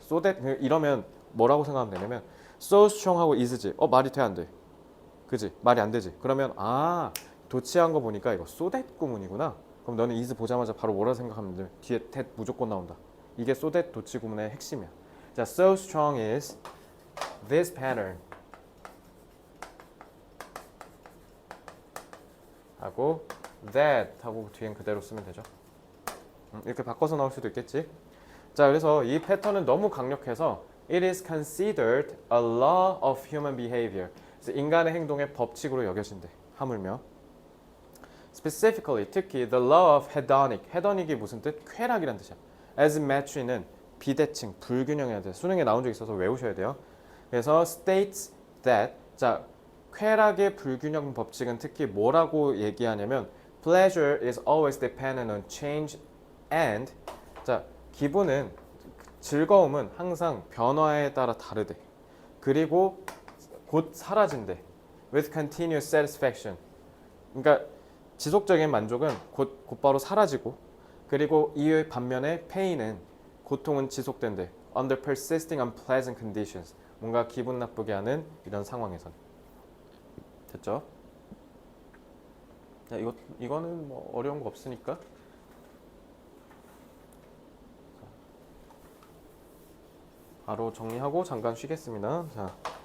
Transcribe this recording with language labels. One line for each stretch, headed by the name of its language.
Korean: so that 이러면 뭐라고 생각하면 되냐면 so strong하고 is지. 말이 돼 안 돼? 그지? 말이 안 되지. 그러면 도치한 거 보니까 이거 so that 구문이구나. 그럼 너는 is 보자마자 바로 뭐라 생각하면 돼? 뒤에 that 무조건 나온다. 이게 so that 도치구문의 핵심이야.
English: 자, so strong is this pattern.
Korean: 하고 that 하고 뒤엔 그대로 쓰면 되죠. 이렇게 바꿔서 나올 수도 있겠지.
English: 자,
Korean: 그래서 이 패턴은 너무 강력해서
English: it is considered a law of human behavior.
Korean: 그래서 인간의 행동의 법칙으로 여겨진대. 하물며
English: specifically 특히 the law of hedonic.
Korean: hedonic이 무슨 뜻? 쾌락이란 뜻이야. asymmetry는 비대칭, 불균형이라는 뜻. 수능에 나온 적 있어서 외우셔야 돼요.
English: 그래서 states that.
Korean: 자, 쾌락의 불균형 법칙은 특히 뭐라고 얘기하냐면
English: pleasure is always dependent on change and.
Korean: 자, 기분은 즐거움은 항상 변화에 따라 다르대. 그리고 곧 사라진대.
English: with continuous satisfaction.
Korean: 그러니까 지속적인 만족은 곧바로 사라지고, 그리고 이 반면에 pain은 고통은 지속된대.
English: under persisting unpleasant conditions.
Korean: 뭔가 기분 나쁘게 하는 이런 상황에선. 됐죠? 자, 이거는 뭐 어려운 거 없으니까. 바로 정리하고 잠깐 쉬겠습니다. 자.